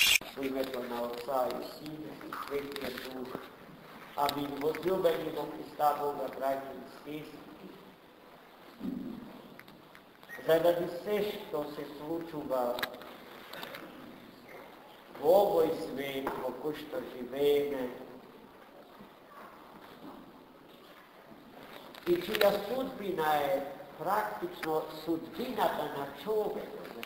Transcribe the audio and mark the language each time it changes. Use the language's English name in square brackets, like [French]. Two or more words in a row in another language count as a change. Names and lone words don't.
[Macedonian] У име на Отца и Сина и Светега Духа. Amin. Возлюбени во Христа Бога, браќи и сестри, заради се што се случува во овој свет во кој што живееме и чија судбина е практично судбината на човекот.